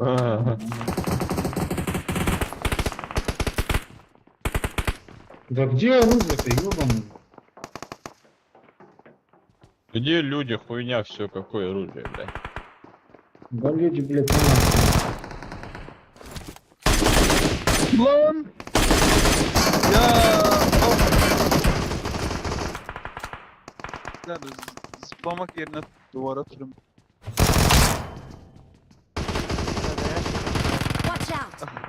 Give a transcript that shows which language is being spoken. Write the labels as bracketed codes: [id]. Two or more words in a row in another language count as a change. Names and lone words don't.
[ru] понял. никого нету, все. Ага. Да где оружие-то, ёбаный? Где люди, хуйня, все, какое оружие, блядь. Да люди, блядь, у нас. [tr] Lan! Ya! Yani zıplamak yerine duvara tırım. [en] Watch out!